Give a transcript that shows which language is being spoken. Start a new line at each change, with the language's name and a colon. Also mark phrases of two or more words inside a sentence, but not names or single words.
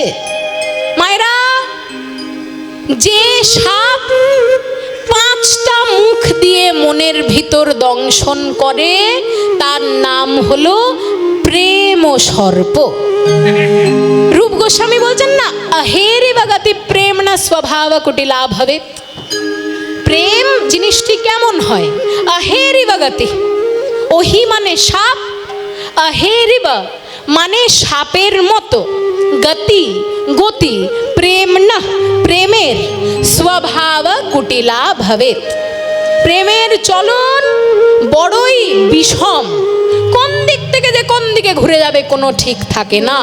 Bangla: মায়েরা, যে সাপ 5টা মুখ দিয়ে মনের ভিতর দংশন করে তার নাম হলো প্রেম সর্প। রূপ গোস্বামী বলছেন না,
Sanskrit: अहेरि वगति प्रेम न स्वभाव कुटिला भवेत्।
Bangla: প্রেম জিনিসটি কেমন হয়?
Sanskrit: अहेरि वगति,
Bangla: ওহি মানে সাপ, अहेरिव মানে সাপের মতো, গতি গতি, প্রেম না প্রেমের,
Sanskrit: স্বভাব কুটিলা ভবেৎ,
Bangla: প্রেমের চলন বড়ই বিষম, কোন দিক থেকে যে কোন দিকে ঘুরে যাবে কোনো ঠিক থাকে না।